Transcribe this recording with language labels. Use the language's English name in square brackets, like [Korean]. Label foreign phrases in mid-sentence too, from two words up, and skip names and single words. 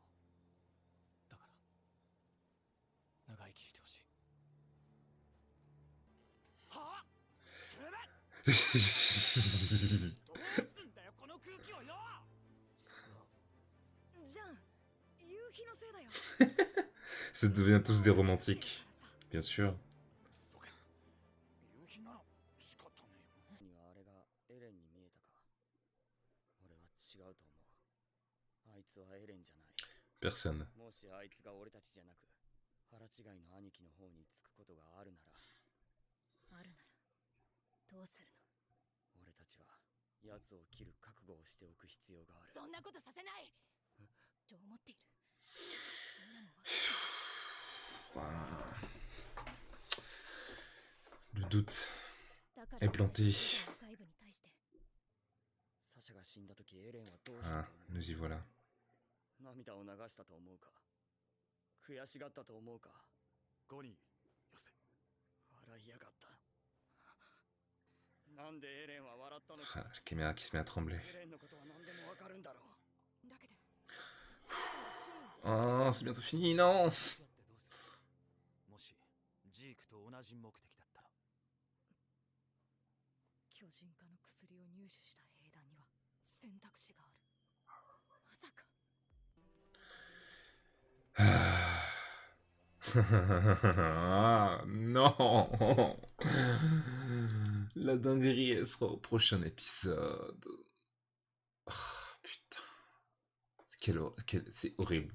[Japanese] だから、長生きしてほしい。はあ？どうすんだよ、この空気をよ。じゃん、夕日のせいだよ。 [French] Ça devient tous des romantiques. Bien sûr. [Japanese] そうか。夕日なら仕方ねえよ。にはあれがエレンに見えたか。俺は違うと思う。あいつはエレンじゃない。 [French] Personne. [Japanese] もしあいつが俺たちじゃなく、腹違いの兄貴の方につくことがあるなら。あるならどうするの？俺たちは奴を切る覚悟をしておく必要がある。そんなことさせない。と思っている。みんなも [French] Waouh. Le doute est planté. [Japanese] 外部に対してサシャが死んだ時エレンはどうしたと Ah, 思う？ [French] nous y voilà. [Japanese] 涙を流したと思うか？悔しがったと思うか？ 5人よせ。笑いやがった。なんでエレンは笑ったの Ah, か？ [French] la caméra qui se met à trembler. [Japanese] エレンのことは何でもわかるんだろう。だけど [French] Oh, c'est bientôt fini, non. [Japanese] 付き合ってどうする？もしジークと同じ目的だったら。巨人化の薬を入手した兵団には選択肢がある。まさか [French] Ah, non. La dinguerie, elle sera au prochain épisode. Ah, putain. C'est horrible.